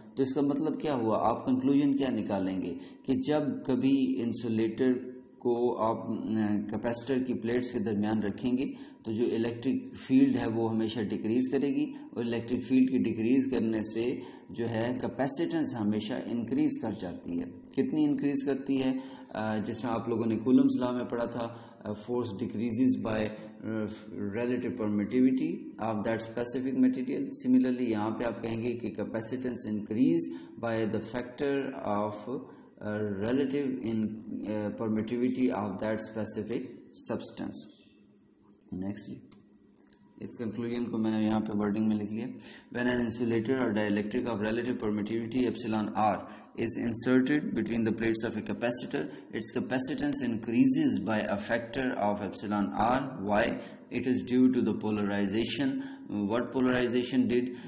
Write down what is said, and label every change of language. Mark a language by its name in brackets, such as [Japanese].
[Hindi] तो इसका मतलब क्या हुआ? आप कंक्लूजन क्या निकालेंगे कि जब कभी इंसुलेटर को आप कैपेसिटर की प्लेट्स के दरमियान रखेंगे तो जो इलेक्ट्रिक फील्ड है वो हमेशा डिक्रीज करेगी, और इलेक्ट्रिक फील्ड की डिक्रीज करने से जो है कैपेसिटेंस हमेशा इंक्रीज कर जाती है। कितनी इंक्रीज करती है? जिसमें आप लोगों ने कूलम्स लॉ में पढ़ा था, force decreases by [English] relative permittivity of that specific material. Similarly [Hindi] यहाँ पे आप कहेंगे कि [English] capacitance increase by the factor of relative permittivity of that specific substance. [Hindi] Next, इस कंक्लूजन को मैंने यहाँ पे वर्डिंग में लिख लिया। [English] When an insulator or dielectric of relative permittivity epsilon r is inserted between the plates of a capacitor, its capacitance increases by a factor of epsilon r. Why? It is due to the polarization. What polarization did?